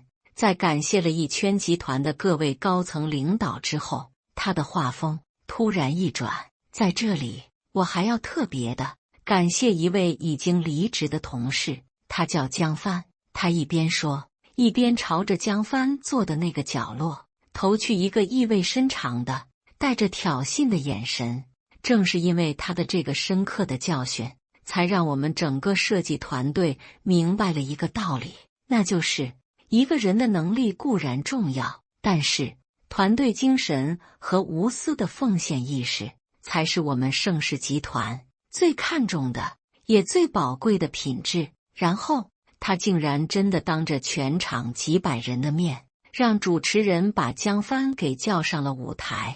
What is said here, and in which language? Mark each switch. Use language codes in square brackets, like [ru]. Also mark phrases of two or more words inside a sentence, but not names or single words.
[zh] 在感謝了一圈集團的各位高層領導之後，他的話鋒突然一轉，在這裡我還要特別的感謝一位已經離職的同事，他叫江帆。他一邊說，一邊朝着江帆坐的那個角落投去一個意味深長的帶着挑釁的眼神。正是因為他的這個深刻的教訓，才讓我們整個設計團隊明白了一個道理，那就是一個人的能力固然重要，但是團隊精神和無私的奉獻意識才是我們盛世集團最看重的也最寶貴的品質。然後他竟然真的當着全場幾百人的面，讓主持人把江帆給叫上了舞台。